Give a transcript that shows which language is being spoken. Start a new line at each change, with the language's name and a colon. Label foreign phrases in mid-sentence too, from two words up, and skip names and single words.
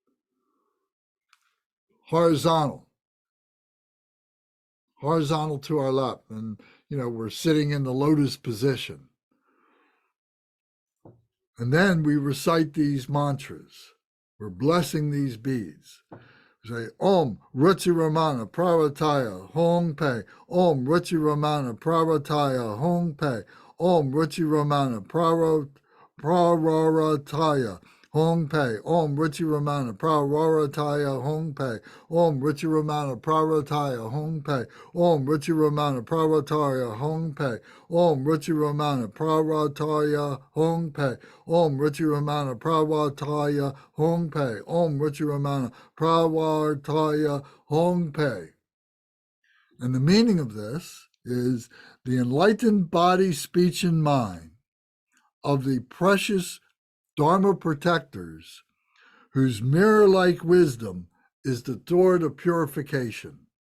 English: Horizontal to our lap. And, we're sitting in the lotus position. And then we recite these mantras. We're blessing these beads. We say,
Sanskrit: Om Ruchi Ramana Prarataya Hong Pe. Om Ruchi Ramana Prarataya Hong Pe. Om Ruchi Ramana Prarataya Hong Pe. Om Ruchi Ramana Prarataya Hong Pe. Om Ruchi Ramana Prarataya Hong Pe. Om Ruchi Ramana Prarataya Hong Pe. Om Ruchi Ramana Prarataya Hong Pe. Om Ruchi Ramana Prarataya Hong Pe. Om Ruchi Ramana Prarataya Hong Pe.
English: And the meaning of this is the enlightened body, speech, and mind of the precious Dharma protectors, whose mirror-like wisdom is the door to purification.